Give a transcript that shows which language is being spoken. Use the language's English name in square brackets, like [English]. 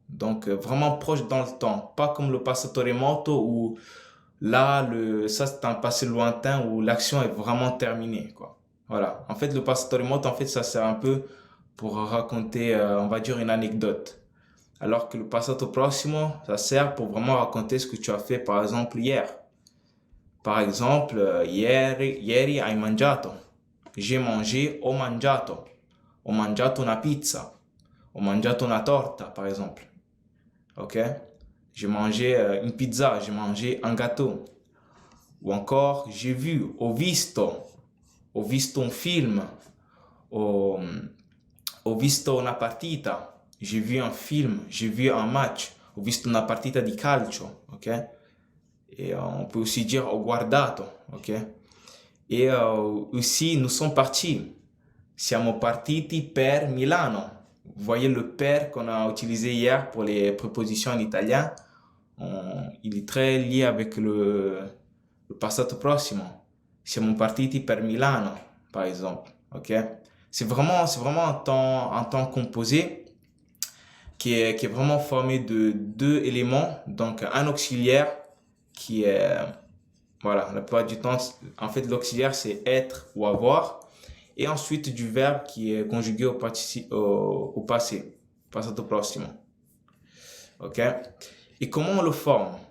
[French] Donc, vraiment proche dans le temps. Pas comme le passato remoto où là, ça c'est un passé lointain où l'action est vraiment terminée, quoi. Voilà. En fait, le passato remoto, en fait, ça sert un peu pour raconter, on va dire, une anecdote. Alors que le passato prossimo, ça sert pour vraiment raconter ce que tu as fait, par exemple, hier. Par exemple, [Italian] ieri hai mangiato. [French] J'ai mangé, [Italian] ho mangiato. Ho mangiato una pizza. Ho mangiato una torta, [French] par exemple. [Italian] Ok? [French] J'ai mangé une pizza, j'ai mangé un gâteau. Ou encore, j'ai vu, [Italian] ho visto un film, ho, ho visto una partita. [French] J'ai vu un film, j'ai vu un match. [Italian] Ho visto una partita di calcio, ok? [French] Et on peut aussi dire [Italian] ho guardato, [French] ok? Et aussi, nous sommes partis. [Italian] Siamo partiti per Milano. [French] Vous voyez le per qu'on a utilisé hier pour les prépositions en italien. Il est très lié avec le passato prossimo. [Italian] Siamo partiti per Milano, [French] par exemple. Ok? C'est vraiment un temps composé qui est vraiment formé de deux éléments. Donc, un auxiliaire qui est, voilà, la plupart du temps, en fait, l'auxiliaire, c'est être ou avoir. Et ensuite, du verbe qui est conjugué au passé, passato prossimo. OK? Et comment on le forme?